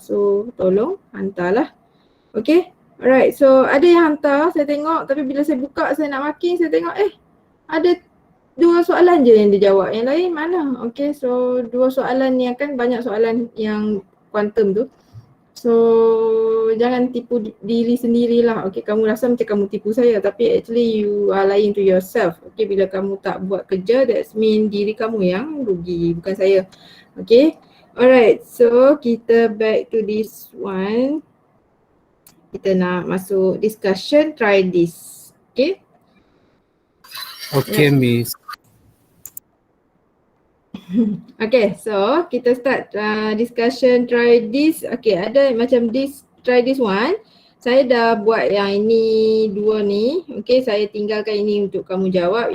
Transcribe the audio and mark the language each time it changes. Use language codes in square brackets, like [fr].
[ms] So tolong hantarlah. Okay, alright, so ada yang hantar saya tengok, tapi bila saya buka saya nak marking, saya tengok ada 2 soalan je yang dijawab, yang lain mana? Okay, so 2 soalan ni kan banyak soalan yang kuantum tu. So jangan tipu diri sendirilah. Okay, kamu rasa macam kamu tipu saya, tapi [en] actually you are lying to yourself. [ms] Okay, bila kamu tak buat kerja, [en] that mean [ms] diri kamu yang rugi, bukan saya. [en] Okay, alright, so [ms] kita [en] back to this one. [ms] Kita nak masuk [en] discussion, try this. Okay. Okay, Miss. Okay, so [ms] kita [en] start discussion, try this. Okay, [ms] ada macam [en] this, try this one. [ms] Saya dah buat yang ini 2 ni. Okay, saya tinggalkan ini untuk kamu jawab.